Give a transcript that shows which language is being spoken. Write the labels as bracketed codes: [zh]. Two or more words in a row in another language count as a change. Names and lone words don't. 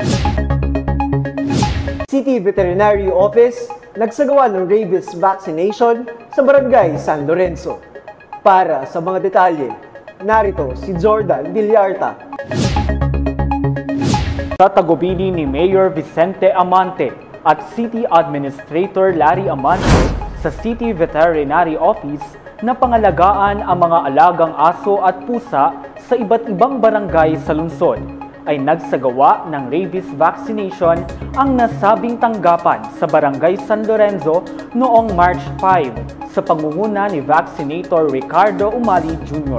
[tl] City Veterinary Office nagsagawa ng [en] rabies vaccination [tl] sa Barangay San Lorenzo. Para sa mga detalye, narito si Jordan Villarta. Sa tagubili ni Mayor Vicente Amante at City Administrator Larry Amante sa City Veterinary Office na pangalagaan ang mga alagang aso at pusa sa iba't ibang barangay sa lungsod, ay nagsagawa ng [en] rabies vaccination [tl] ang nasabing tanggapan sa Barangay San Lorenzo noong March 5 sa pangunguna ni Vaccinator Ricardo Umali Jr.